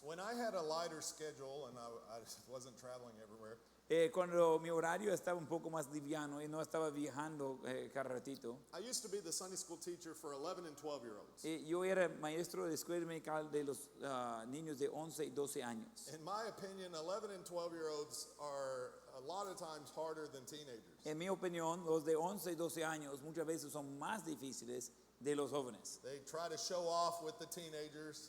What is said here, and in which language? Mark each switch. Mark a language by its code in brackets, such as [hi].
[en] When I had a lighter schedule and I wasn't traveling everywhere, [es] Cuando mi horario estaba un poco más liviano y no estaba viajando cada ratito, [en] I used to be the Sunday school teacher for 11 and 12-year-olds. [es] yo era maestro de escuela dominical de los niños de 11 y 12 años. [en] In my opinion, 11 and 12-year-olds are a lot of times harder than teenagers. [es] En mi opinión, los de 11 y 12 años muchas veces son más difíciles de los jóvenes. [en] They try to show off with the teenagers.